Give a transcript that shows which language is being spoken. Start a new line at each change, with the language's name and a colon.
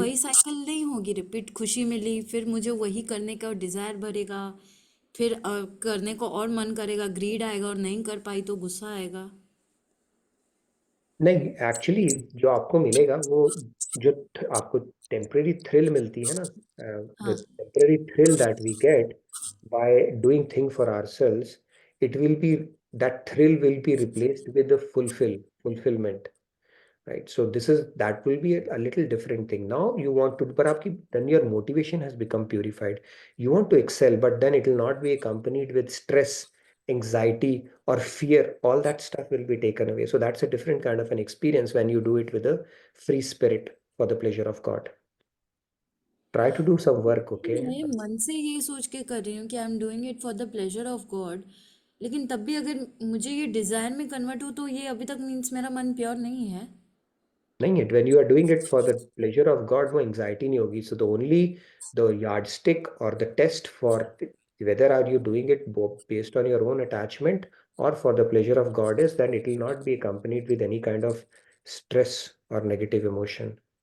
Hindi: वही साइकिल नहीं होगी रिपीट खुशी मिली फिर मुझे वही करने का डिज़ायर भरेगा फिर करने को और मन करेगा ग्रीड आएगा और नहीं कर पाई तो गुस्सा आएगा नहीं, एक्चुअली जो आपको मिलेगा वो जो आपको टेम्परेरी थ्रिल मिलती है ना, द हाँ
English: Temporary thrill that we get by doing thing for ourselves it will be, that thrill will be replaced with the fulfillment, right? So that will be a little different thing. Now you want to, but then your motivation has become purified. You want to excel, but then it will not be accompanied with stress, anxiety, or fear. All that stuff will be taken away. So that's a different kind of an experience when you do it with a free spirit for the pleasure of God. Try to do some work, okay?
Hindi: मैं मन से ये सोच के कर रही हूँ कि
English: I am doing it for the pleasure of God,
Hindi: लेकिन तब भी अगर मुझे ये डिजायर में कन्वर्ट हो तो ये अभी तक मीन्स मेरा मन प्योर नहीं है। नहीं है,
English: when you are doing it for the pleasure of God,
Hindi: वो anxiety नहीं होगी.
English: So the yardstick or the test for whether are you doing it based on your own attachment or for the pleasure of God is that it will not be accompanied with any kind of stress or negative emotion.